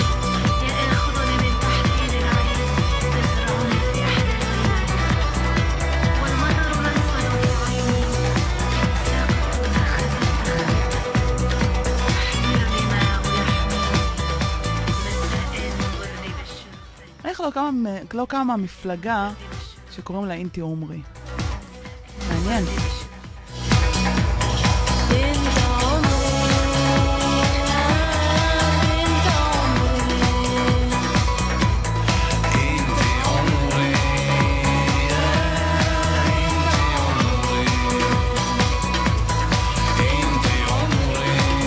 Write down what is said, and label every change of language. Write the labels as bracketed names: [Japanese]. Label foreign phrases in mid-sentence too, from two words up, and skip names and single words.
[Arabic] يأخذني من تحت يد العين تزرعني في أحلى الغيمات. والمطر الأسود في عيني ساقط خفيفا يحملني معه يحملني مساء الورد بالشمس. [Hebrew] איך לא קמה מפלגה שקוראים לה [Arabic] انتي عمري. [Hebrew] מעניין. [Arabic] انت عمري انت عمري,